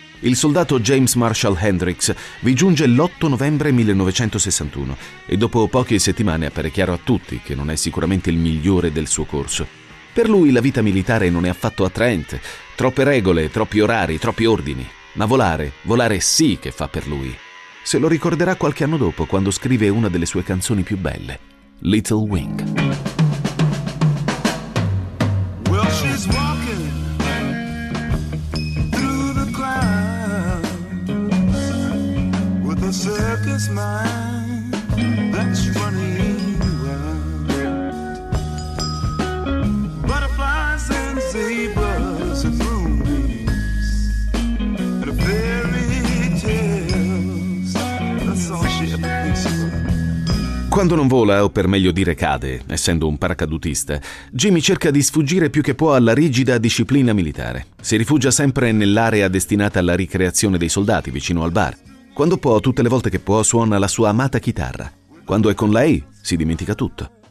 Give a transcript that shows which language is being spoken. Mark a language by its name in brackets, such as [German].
[Italian] Il soldato James Marshall Hendrix vi giunge l'8 novembre 1961 e dopo poche settimane appare chiaro a tutti che non è sicuramente il migliore del suo corso. Per lui la vita militare non è affatto attraente, troppe regole, troppi orari, troppi ordini, ma volare, volare sì che fa per lui. Se lo ricorderà qualche anno dopo quando scrive una delle sue canzoni più belle. [English] Little Wing. Well, she's walking through the clouds with a circus mind that's running around. Butterflies and zebras and moonbeams and fairy tales. That's all she ever thinks of. [Italian] Quando non vola, o per meglio dire cade, essendo un paracadutista, Jimmy cerca di sfuggire più che può alla rigida disciplina militare. Si rifugia sempre nell'area destinata alla ricreazione dei soldati, vicino al bar. Quando può, tutte le volte che può, suona la sua amata chitarra. Quando è con lei, si dimentica tutto.